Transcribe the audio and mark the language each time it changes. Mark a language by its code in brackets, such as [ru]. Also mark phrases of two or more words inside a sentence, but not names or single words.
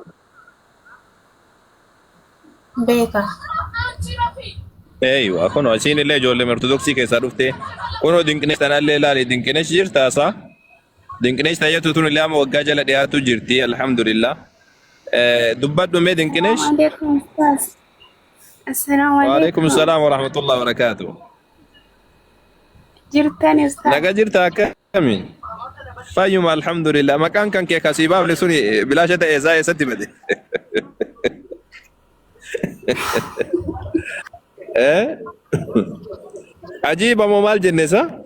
[om] Beeka. Eeywa kunoo isiin illee ijoollee ortodoksii keessaa dhufte kunoo dinqinees tanaallee ilaali dinqinees jirtaasaa dinqinees tayyatu tun illee amma waggaa jala dhiyaatu jirti alhamdulillah dubbadhu mee dinqinees. [ar] السلام عليكم. وعليكم السلام ورحمة الله وبركاته. [om] Jirtani ustaz. Naga jirta akkami? Fayyuma alhamdulillah maqaan kan kee kasiibaaf le suni bilaasha ta'e isaa eessatti bade. Ajiiba moo maal jenne isa?